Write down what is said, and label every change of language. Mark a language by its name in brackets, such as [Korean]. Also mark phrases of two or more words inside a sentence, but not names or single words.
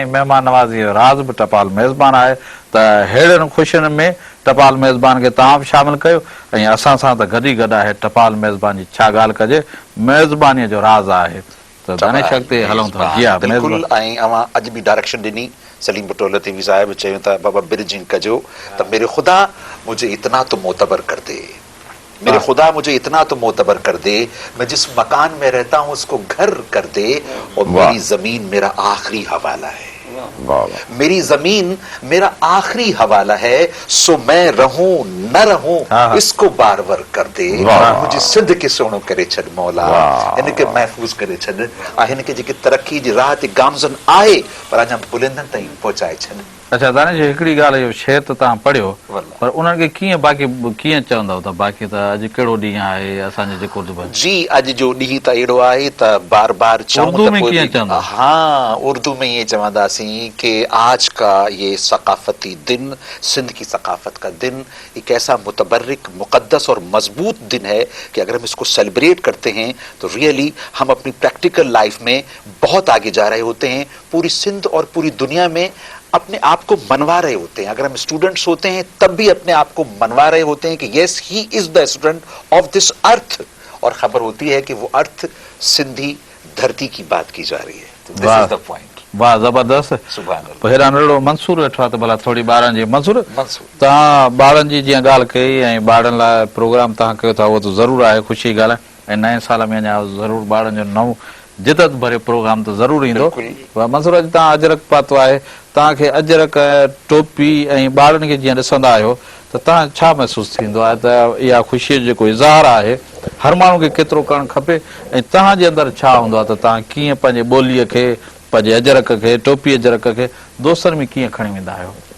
[Sindhi] ऐं महिमान नवाज़ी जो राज़ बि टपाल मेज़बान आहे त अहिड़नि ख़ुशियुनि में टपाल मेज़बान खे तव्हां बि शामिलु कयो ऐं असां सां त गॾु ई गॾु आहे टपाल मेज़बान जी छा ॻाल्हि कजे मेज़बानीअ जो राज़ आहे त दानिश अॻिते हलूं था। जी हा बिल्कुलु। ऐं अवां अॼु बि डायरेक्शन ॾिनी सलीम बटोल लतीफ़ी साहिब चयूं था बाबा ब्रिजिंग कजो त [Urdu] میرے خدا مجھے اتنا تو معتبر کر دے، میرے خدا مجھے اتنا تو معتبر کر دے، میں جس مکان میں رہتا ہوں اس کو گھر کر دے اور میری زمین میرا آخری حوالہ ہے, میری زمین میرا آخری حوالہ ہے، سو میں رہوں نہ رہوں اس کو بار بار کر دے, [Sindhi] मुझे सिंध के सोनो करे छॾ मौला, हिनखे महफ़ूज़ करे छॾ, हिनखे जेकी तरक़ी जी राह ते गामज़न आहे पर अञा बुलंदनि ताईं पहुचाए छॾ। अच्छा दानिश हिकिड़ी ॻाल्हि इहो शेर त तव्हां पढ़ियो पर उन्हनि खे कीअं बाक़ी कीअं चवंदव त बाक़ी त अॼु कहिड़ो ॾींहुं आहे असांजो जेको जी अॼु जो ॾींहुं त अहिड़ो आहे त बार बार उर्दू में कीअं चवंदा? हाँ उर्दू में ये चवंदासीं [Urdu] کہ آج کا یہ ثقافتی دن، سندھ کی ثقافت کا دن ایک ایسا متبرک مقدس اور مضبوط دن ہے کہ اگر ہم اس کو سیلیبریٹ کرتے ہیں تو ریئلی ہم اپنی [English] practical life [Urdu] میں بہت آگے جا رہے ہوتے ہیں، پوری سندھ اور پوری دنیا میں اپنے آپ کو منوا رہے ہوتے ہیں. اگر ہم سٹوڈنٹس ہوتے ہیں تب بھی اپنے آپ کو منوا رہے ہوتے ہیں کہ [English] yes he is the student of this earth, [Urdu] اور خبر ہوتی ہے کہ وہ ارتھ سندھی دھرتی کی بات کی جا رہی ہے. [English] this is the point. [Urdu] واہ زبردست. [Sindhi] हेॾा नंढड़ो मंसूर वेठो आहे त भला थोरी ॿारनि जी मंसूर तव्हां ॿारनि जी जीअं ॻाल्हि कई ऐं ॿारनि लाइ प्रोग्राम तव्हां कयो था उहो त ज़रूरु आहे, ख़ुशी ॻाल्हि आहे। ऐं नए साल में अञा ज़रूरु ॿारनि जो नओं जिदत भरे प्रोग्राम त ज़रूरु ईंदो। मंसूर अॼु तव्हां अजरक पातो आहे, तव्हांखे अजरक टोपी ऐं ॿारनि खे जीअं ॾिसंदा आहियो त तव्हां छा महसूसु थींदो आहे त इहा ख़ुशीअ जो जेको इज़हार आहे हर माण्हू खे केतिरो करणु खपे ऐं तव्हांजे अंदरि छा हूंदो आहे त तव्हां कीअं पंहिंजे ॿोलीअ खे पंहिंजे अजरक खे टोपी अजरक खे दोस्तनि में कीअं खणी वेंदा आहियो?